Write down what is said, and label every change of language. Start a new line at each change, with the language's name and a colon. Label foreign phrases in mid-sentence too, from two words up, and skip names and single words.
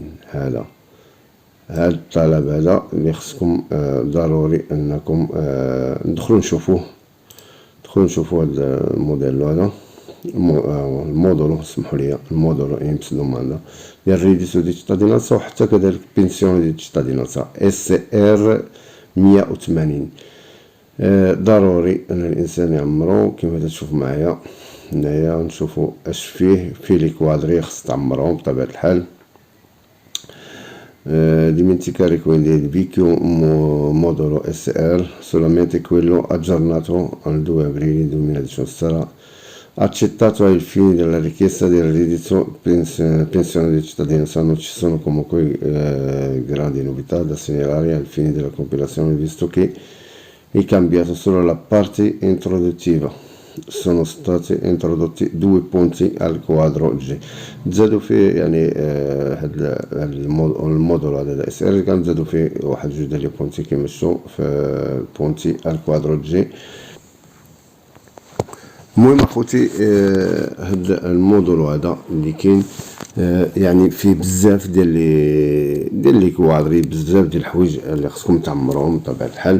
Arabic: هذا الطلب هذا اللي خصكم ضروري انكم ندخلوا نشوفوه هذا الموديل هذا المودولو اسمحوا لي المودولو امس دوماندا ديال
Italian: reddito di cittadinanza
Arabic: وحتى كذلك
Italian: pensione di cittadinanza
Arabic: اس ار 180. ضروري ان الانسان يعمرو كما تشوف معايا هنايا. نشوفوا اش فيه لي كوادري خص تعمرهم بطبيعه الحال.
Italian: dimenticare quindi il vecchio modulo SR solamente quello aggiornato al 2 aprile 2018 sarà accettato ai fini della richiesta di reddito pensione di cittadinanza. Non ci sono comunque grandi novità da segnalare ai fini della compilazione, visto che è cambiato solo la parte introduttiva. Sono stati introdotti 2 punti al quadro G.
Arabic: زادوا فيه يعني هاد المودول هذا الاس ار كان زادوا فيه واحد جوج ديال لي بونتي كيمشوا في بونتي الكوادرو جي. المهم اخوتي هاد المودول هذا اللي كاين يعني فيه بزاف ديال لي كوادري، بزاف ديال الحوايج اللي خصكم تعمروهم بطبيعه الحال.